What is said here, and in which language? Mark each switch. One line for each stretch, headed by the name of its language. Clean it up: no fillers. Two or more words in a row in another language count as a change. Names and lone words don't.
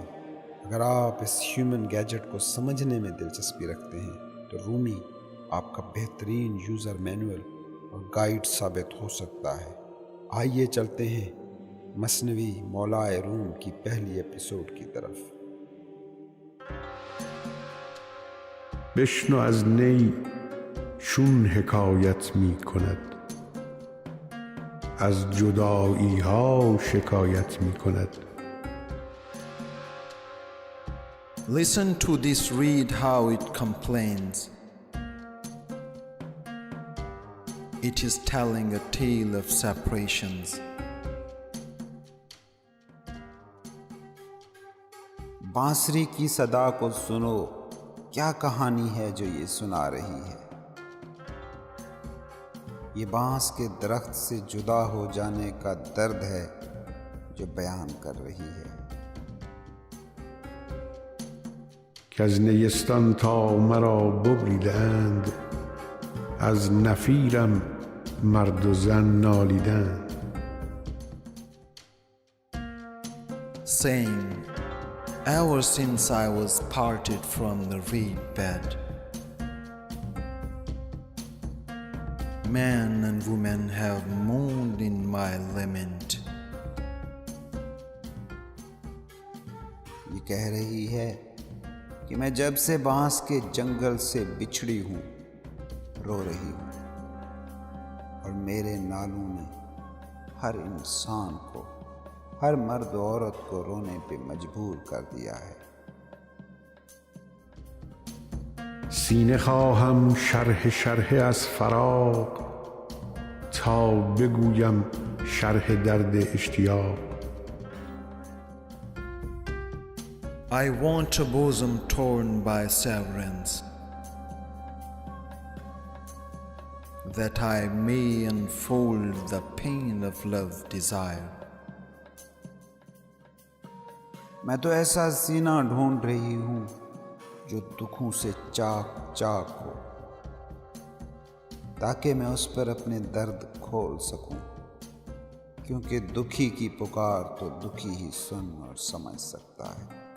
Urdu: اگر آپ اس
English: human gadget
Urdu: کو سمجھنے میں دلچسپی رکھتے ہیں تو رومی آپ کا بہترین
English: user manual
Urdu: اور گائیڈ ثابت ہو سکتا ہے۔ آئیے چلتے ہیں مثنوی مولائے روم کی پہلی ایپیسوڈ کی طرف۔
Persian: بشنو از نی چون حکایت می کند، از جدایی ها شکایت می کند.
English: Listen to this reed how it complains. It is telling a tale of separations.
Urdu: بانسری کی صدا کو سنو، کیا کہانی ہے جو یہ سنا رہی ہے؟ یہ بانس کے درخت سے جدا ہو جانے کا درد ہے جو بیان کر رہی ہے۔
Persian: که از نیستان تا مرا ببریدند، از نفیرم مرد و زن نالیدند.
English: Saying, ever since I was parted from the reed bed, men and women have mourned in my lament.
Urdu: یہ کہہ رہی ہے کہ میں جب سے بانس کے جنگل سے بچھڑی ہوں رو رہی ہوں، اور میرے نالوں نے ہر انسان کو، ہر مرد و عورت کو رونے پہ مجبور کر دیا ہے۔
Persian: سینه خواهم شرح شرح از فراق، تا بگویم شرح درد اشتیاق.
English: I want a bosom torn by severance, that I may unfold the pain of love desire.
Urdu: میں تو ایسا سینہ ڈھونڈ رہی ہوں جو دکھوں سے چاک چاک ہو، تاکہ میں اس پر اپنے درد کھول سکوں، کیونکہ دکھی کی پکار تو دکھی ہی سن اور سمجھ سکتا ہے۔